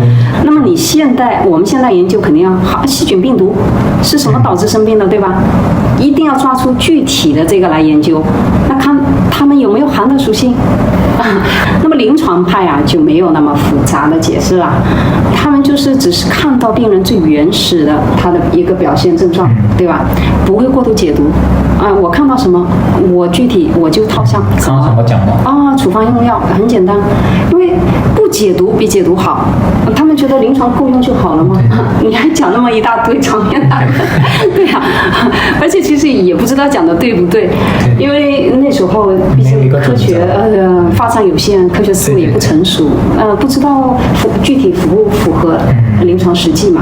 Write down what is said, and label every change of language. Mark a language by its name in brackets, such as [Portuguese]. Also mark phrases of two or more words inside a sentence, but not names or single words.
[Chinese] 那麼我們現在研究肯定要細菌病毒是什麼導致生病的，對吧？一定要抓出具體的這個來研究，那看他們有沒有寒的屬性。那麼臨床派啊就沒有那麼複雜的解釋了，他們就是只是看到病人最原始的他的一個表現症狀，對吧？不會過度解讀我看到什麼，我具體我就套上什麼講處方用藥很簡單，因為不解讀比解讀好，他們覺得臨床夠用就好了嘛，你還講那麼一大堆長篇大論，對呀，而且其實也不知道講的對不對，因為那時候畢竟科學發展有限，科學思維也不成熟，不知道具體符不符合臨床實際嘛。